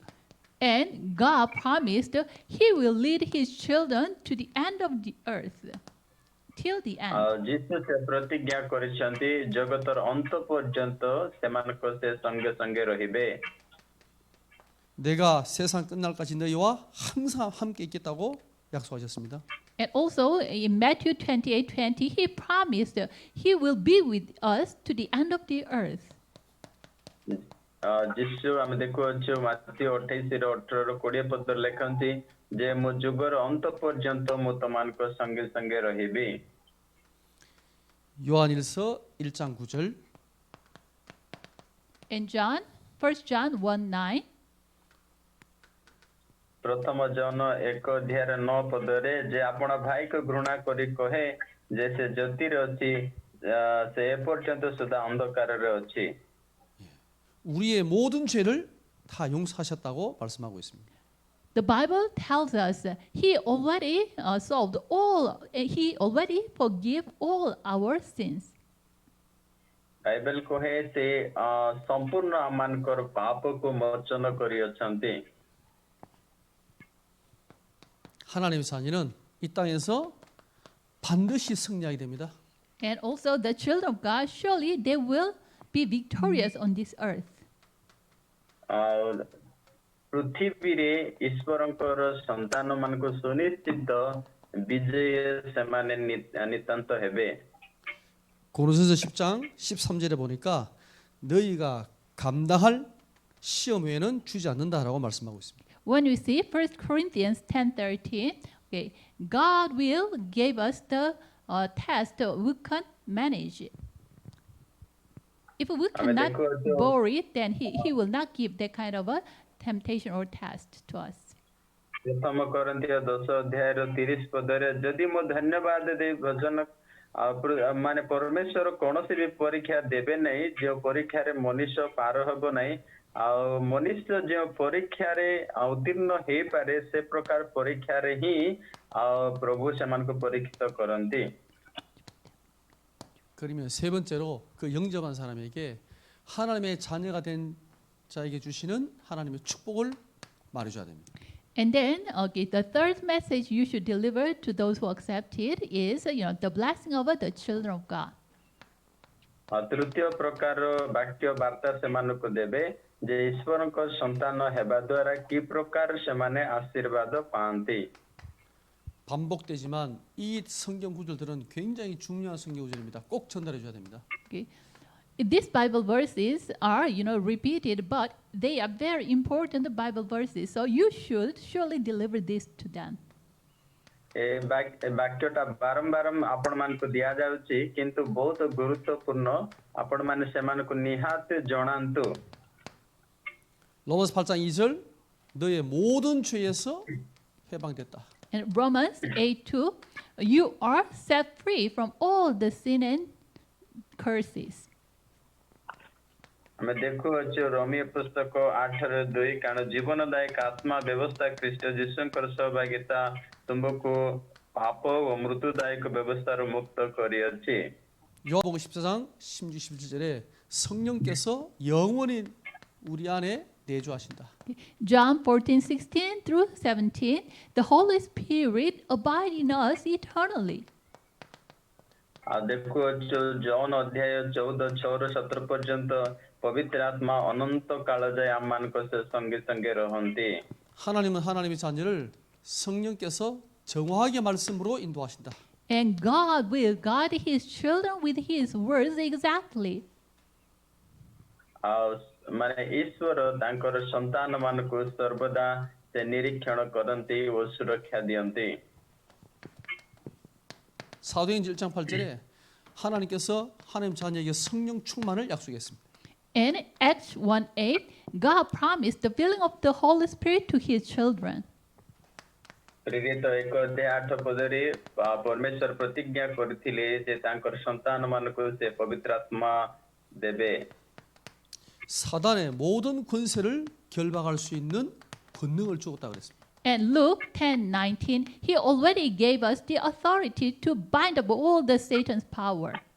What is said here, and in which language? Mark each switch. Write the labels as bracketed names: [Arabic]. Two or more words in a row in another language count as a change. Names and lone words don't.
[English] And God promised He will lead His children to the end of the earth, till the end. [Odia] ଯୀଶୁ ସେ ପ୍ରତିଜ୍ଞା କରିଛନ୍ତି ଜଗତର ଅନ୍ତ ପର୍ଯ୍ୟନ୍ତ ସେମାନଙ୍କ ସେ ସଙ୍ଗେ ସଙ୍ଗେ ରହିବେ [Korean] 내가 세상 끝날까지 너희와 항상 함께 있겠다고 약속하셨습니다. [English] And also in Matthew 28:20, He promised He will be with us to the end of the earth. [Odia] ଯୀଶୁ ଆମେ ଦେଖୁଅଛୁ ମାଥ୍ୟୁ 28:18-20 ପଦରେ ଲେଖନ୍ତି ଯେ ମୁଁ ଯୁଗର ଅନ୍ତ ପର୍ଯ୍ୟନ୍ତ ମୁଁ ତମାନଙ୍କ ସଙ୍ଗେ ସଙ୍ଗେ ରହିବି [Korean] 요한일서 1장 9절 [English] In John, 1 John 1:9, [Odia] ପ୍ରଥମ ଜନ 1:9 ପଦରେ ଯେ ଆପଣ ଭାଇକୁ ଘୃଣା କରି କହେ ଯେ ସେ ଜ୍ୟୋତିରେ ଅଛି ସେ ଏପର୍ଯ୍ୟନ୍ତ ସୁଦ୍ଧା ଅନ୍ଧକାରରେ ଅଛି [Korean] 우리의 모든 죄를 다 용서하셨다고 말씀하고 있습니다. [English] the Bible tells us He already He already forgive all our sins. [Odia] ବାଇବେଲ କହେ ସେ ସମ୍ପୂର୍ଣ୍ଣ ଆମମାନଙ୍କର ପାପକୁ ମୋଚନ କରିଅଛନ୍ତି [Korean] 하나님의 자녀는 이 땅에서 반드시 승리하게 됩니다. [English] And also the children of God, surely they will be victorious on this earth. [Odia] ପୃଥିବୀରେ ଈଶ୍ୱରଙ୍କର ସନ୍ତାନ ମାନଙ୍କୁ ସୁନିଶ୍ଚିତ ବିଜୟ ସେମାନେ ନିତାନ୍ତ ହେବେ [Korean] 고린도서 10장 13절에 보니까 너희가 감당할 시험 외에는 주지 않는다라고 말씀하고 있습니다. [English] When we see 1 Corinthians 10:13, okay, God will give us the test we can manage it. If we cannot bear it, then He will not give that kind of a temptation or test to us. [Odia] ପ୍ରଥମ କରନ୍ଥୀୟ 10:30 ପଦରେ ଯଦି ମୁଁ ଧନ୍ୟବାଦ ଦେଇ ଭଜନ ମାନେ ପରମେଶ୍ୱର କୌଣସି ବି ପରୀକ୍ଷା ଦେବେ ନାହିଁ ଯେଉଁ ପରୀକ୍ଷାରେ ମନୁଷ୍ୟ ପାର ହେବ ନାହିଁ ଆଉ ମନୁଷ୍ୟ ଯେଉଁ ପରୀକ୍ଷାରେ ଉତ୍ତୀର୍ଣ୍ଣ ହେଇପାରେ ସେ ପ୍ରକାର ପରୀକ୍ଷାରେ ହିଁ ପ୍ରଭୁ ସେମାନଙ୍କୁ ପରୀକ୍ଷିତ କରନ୍ତି [Korean] 그러면 세 번째로 그 영접한 사람에게 하나님의 자녀가 된 자에게 주시는 하나님의 축복을 말해줘야 됩니다. [English] And then, okay, the third message you should deliver to those who accept it is, the blessing of the children of God. [Odia] ତୃତୀୟ ପ୍ରକାର ବାକ୍ୟ ବାର୍ତ୍ତା ସେମାନଙ୍କୁ ଦେବେ ଯେ ଈଶ୍ୱରଙ୍କ ସନ୍ତାନ ହେବା ଦ୍ୱାରା କି ପ୍ରକାର ସେମାନେ ଆଶୀର୍ବାଦ ପାଆନ୍ତି [Korean] 반복되지만 이 성경 구절들은 굉장히 중요한 성경 구절입니다. 꼭 전달해 줘야 됩니다. [English] Okay. These Bible verses are, repeated, but they are very important Bible verses. So you should surely deliver this to them. [Odia] ଏ ବାକ୍ୟଟା ବାରମ୍ବାର ଆପଣମାନଙ୍କୁ ଦିଆଯାଉଛି କିନ୍ତୁ ବହୁତ ଗୁରୁତ୍ୱପୂର୍ଣ୍ଣ ଆପଣମାନେ ସେମାନଙ୍କୁ ନିହାତି ଜଣାନ୍ତୁ [Korean] 로마서 8장 2절 너의 모든 죄에서 해방됐다. [English] And Romans 8:2, you are set free from all the sin and curses. [Odia] ଆମେ ଦେଖୁଅଛୁ ରୋମିଓ ପୁସ୍ତକ 8:2 କାରଣ ଜୀବନଦାୟକ ଆତ୍ମା ବ୍ୟବସ୍ଥା ଖ୍ରୀଷ୍ଟ ଯୀଶୁଙ୍କର ସହଭାଗିତା ତୁମକୁ ପାପ ଓ ମୃତ୍ୟୁଦାୟକ ବ୍ୟବସ୍ଥାରୁ ମୁକ୍ତ କରିଅଛି। [Korean] 요한복음 14장 16, 17절에 성령께서 영원히 우리 안에 내주하신다. [English] John 14:16 through 17, the Holy Spirit abide in us eternally. [Odia] ଦେଖୁଅଛୁ ଜନ୍ ଅଧ୍ୟାୟ 14:6ରୁ 17 ପର୍ଯ୍ୟନ୍ତ ପବିତ୍ର ଆତ୍ମା ଅନନ୍ତ କାଳ ଯାଏ ଆମମାନଙ୍କ ସଙ୍ଗେ ସଙ୍ଗେ ରହନ୍ତି। [Korean] 하나님은 하나님의 자녀를 성령께서 정확하게 말씀으로 인도하신다. [English] And God will guide his children with his words exactly. [Odia] ମାନେ ଈଶ୍ୱର ତାଙ୍କର ସନ୍ତାନ ମାନଙ୍କୁ ସର୍ବଦା ସେ ନିରୀକ୍ଷଣ କରନ୍ତି ଓ ସୁରକ୍ଷା ଦିଅନ୍ତି। [Korean] 사도행전 1장 8절에 하나님께서 하나님 자녀에게 성령 충만을 약속했습니다. [English] In Acts 1:8, God promised the filling of the Holy Spirit to his children. [Odia] ପ୍ରେରିତ 1:8 ପରମେଶ୍ୱର ପ୍ରତିଜ୍ଞା କରିଥିଲେ ଯେ ତାଙ୍କର ସନ୍ତାନ ମାନଙ୍କୁ ସେ ପବିତ୍ର ଆତ୍ମା ଦେବେ। [Korean] 사단의 모든 권세를 결박할 수 있는 권능을 주었다 그랬습니다. [English] And Luke 10:19, he already gave us the authority to bind up all the Satan's power.